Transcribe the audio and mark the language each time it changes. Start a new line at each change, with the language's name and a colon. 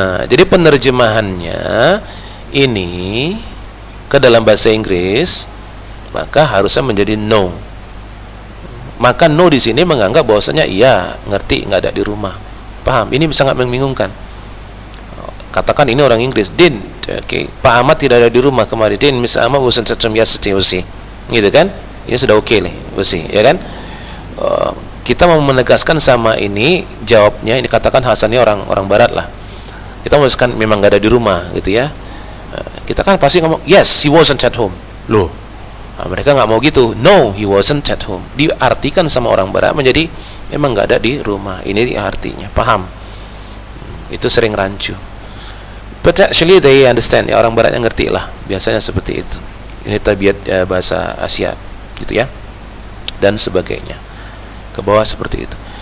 Indonesian: Jadi penerjemahannya ini ke dalam bahasa Inggris maka harusnya menjadi no. Maka no di sini menganggap bahwasanya iya ngerti nggak ada di rumah. Paham? Ini sangat membingungkan. Katakan ini orang Inggris, Din, okay, Pak Ahmad tidak ada di rumah kemarin.
English: Din, Miss Ahmad wasn't at home yesterday,
Indonesian: gitu kan? Ini sudah oke nih, ya kan? Kita mau menegaskan sama ini jawabnya, ini katakan Hasan ini orang Barat lah. Kita menegaskan memang nggak ada di rumah, gitu ya. Kita kan pasti ngomong
English: yes he wasn't at home.
Indonesian: Loh, mereka nggak mau gitu.
English: No, he wasn't at home.
Indonesian: Diartikan sama orang Barat menjadi memang nggak ada di rumah. Ini artinya, paham? Itu sering rancu.
English: But actually they understand.
Indonesian: Ya, orang Barat yang ngerti lah. Biasanya seperti itu. Ini tabiat bahasa Asia, gitu ya. Dan sebagainya. Ke bawah seperti itu.